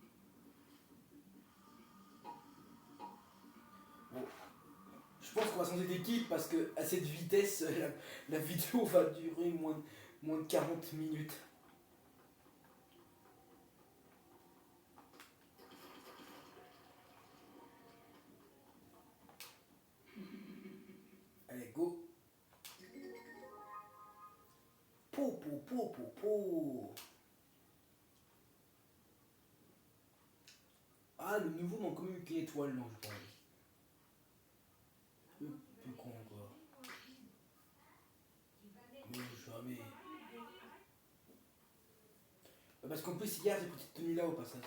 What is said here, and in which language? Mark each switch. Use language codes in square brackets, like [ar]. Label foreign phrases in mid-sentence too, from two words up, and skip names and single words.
[fr] Bon, je pense qu'on va changer d'équipe parce que à cette vitesse, la vidéo va durer moins de 40 minutes. Allez, go. Po, po, po, po, po. Ah, le nouveau m'a quand même eu qu'une étoile, non, je pense. Plus con encore. Mais jamais. Parce qu'en plus, hier, j'ai pris cette tenue là au passage.